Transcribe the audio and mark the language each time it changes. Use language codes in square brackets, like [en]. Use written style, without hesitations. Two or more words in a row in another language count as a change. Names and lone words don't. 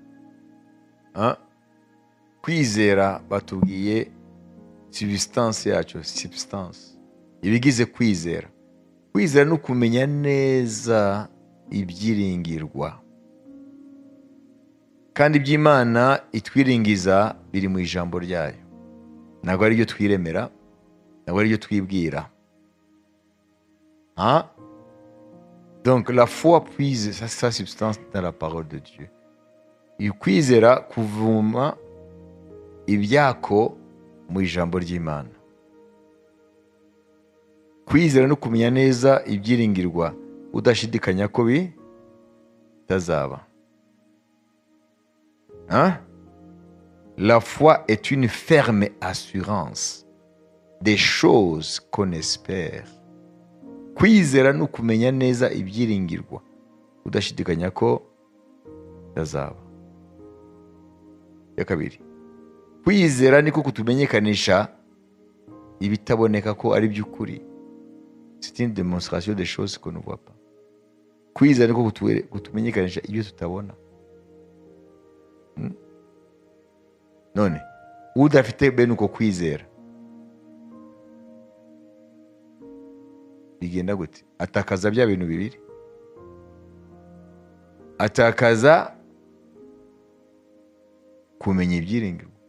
[rw] Kwizera batubwiye substance yacu, substance ibigize kwizera. Kwizera no kumenya neza ibyiringirwa, kandi iby'Imana itwiringiza biri mu ijambo ryayo. Ntabwo ari byo twiremera, ntabwo ari byo twibwira. [fr] Donc la foi puise sa substance dans la parole de Dieu. [rw] Kwizera kuvuma ibyako mu ijambo ry'Imana. Kwizera no kumenya neza ibyiringirwa udashidikanya ko bitazaba. [fr] La foi est une ferme assurance des choses qu'on espère. [rw] Kwizera no kumenya neza ibyiringirwa udashidikanya ko bitazaba. Ya kabiri, kwizera niko kutumenyekanisha ibitaboneka ko ari by'ukuri. [fr] C'est une démonstration des choses qu'on ne voit pas. [rw] Kwizera niko kutumenyekanisha ibyo tutabona. None udafite bene uko kwizera bigenda gute? Atakaza bya bintu bibiri. Atakaza kumenya ibyiringirwa.